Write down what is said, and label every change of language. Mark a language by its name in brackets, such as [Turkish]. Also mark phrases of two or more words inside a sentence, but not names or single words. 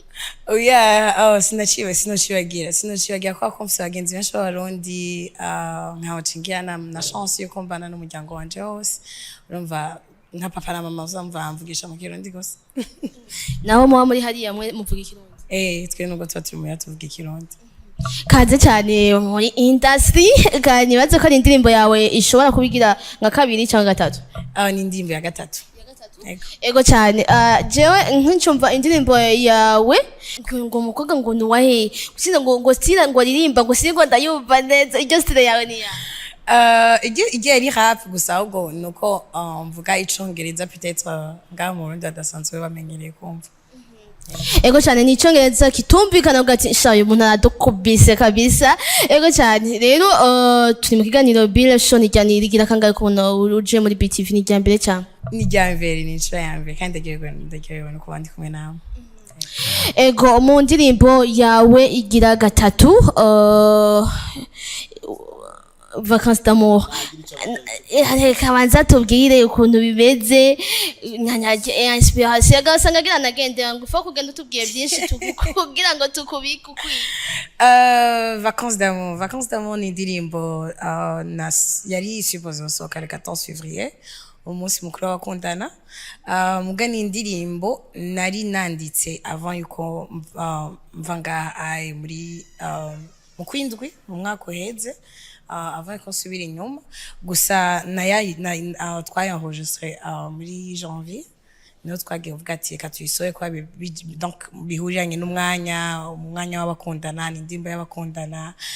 [Rundi] oya sinacibagira kwa konfisa abagenzi benshi b'abarundi nkaho cingira na chance yo kumbana n'umuryango wanje wose urumva nka papa na mama uzamva mvugisha mu kirundi gose naho muba muri hariya muvuga ikirundi twe nubwo tuba turi mu tuvuga ikirundi kaze cyane muri industry kanyibaze ko ari indirimbo yawe ishobora kubigira nka kabiri cyangwa gatatu ni indirimbo ya gatatu ego cyane jewe nk'icumva indirimbo yawe ngo mukobwa ngo nuwahe gusinda ngo stila ngo ririmba ngo singo ndayumva neza iryo stile yawe ni ya igihe ari hafi gusa ahubwo nuko mvuga icongereza peut-être ngaho mu Burundi adasanzwe bamenyereye kumva ego cyane ni icongereza kitumvikana ugati shayo umuntu aradukubise kabisa ego cyane rero turi mu kiganiro Be Love Show nijyani rigira kangahe kubona uje muri BTV ni ryambere cyane ni ryambere ni inshuro yambere kandi ndagiye no kubandi kumwe nawe ego mu ndirimbo yawe igira gatatu vacances d'amour reka banza tubwire ukuntu bimeze inspiration agasanga agira nagendera ngo ufa kugenda utubwiye byinshi kugira ngo tukubike ukwiye. Vacances d'amour ni indirimbo yari supposé gusohoka [French] le 14 février [Rundi] umunsi mukuru w'abakundana. Muga ni indirimbo nari nanditse avant yuko mva ngaha muri mu kwindwi mu mwaka uheze avant ko nsubira inyuma gusa twayanregistré muri janvier niho twagiye uvuga ati reka tuyisohoye kuba donc bihuriranye n'umwanya w'abakundana n'indirimbo y'abakundana